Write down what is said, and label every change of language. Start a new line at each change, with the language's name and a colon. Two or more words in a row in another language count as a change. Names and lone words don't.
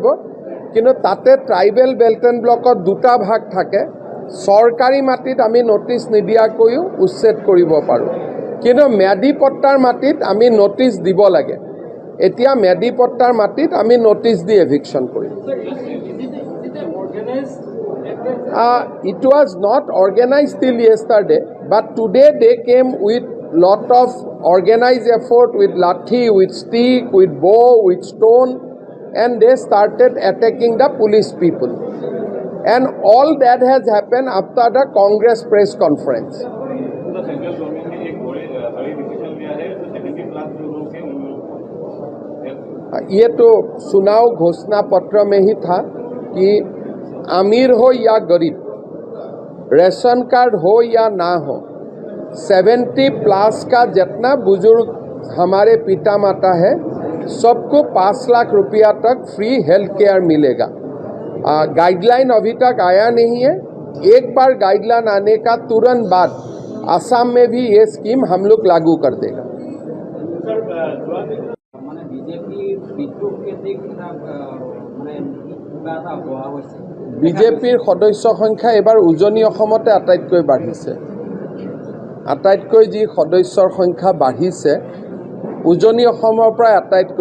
Assamese: কিন্তু তাতে
English: tribal belt and
Assamese: ব্লকত দুটা ভাগ থাকে। চৰকাৰী মাটিত আমি নটিচ নিদিয়াকৈও উচ্ছেদ কৰিব পাৰোঁ, কিন্তু মেডিপট্টাৰ মাটিত আমি নটিচ দিব লাগে। এতিয়া মেডিপট্টাৰ মাটিত আমি নটিচ দি এভিকশ্যন কৰিম।
English: It was not organized till yesterday, but today they came with lot of organized effort, with lathi, with stick, with bow, with stone, and they started attacking the police people. And all that has happened after the Congress press conference.
Hindi: ये तो चुनाव घोषणा पत्र में ही था कि अमीर हो या गरीब, रेशन कार्ड हो या ना हो, 70+ का जितना बुजुर्ग हमारे पिता माता है सबको 5 लाख रुपया तक
English: free health care
Hindi: मिलेगा। गाइडलाइन अभी तक आया नहीं है। एक बार गाइडलाइन आने का तुरंत बाद असम में भी ये स्कीम हम लोग लागू कर देगा।
Assamese: বিজেপিৰ সদস্য সংখ্যা এবাৰ উজনি অসমতে আটাইতকৈ বাঢ়িছে। আটাইতকৈ যি সদস্যৰ সংখ্যা বাঢ়িছে উজনি অসমৰ পৰা আটাইতকৈ।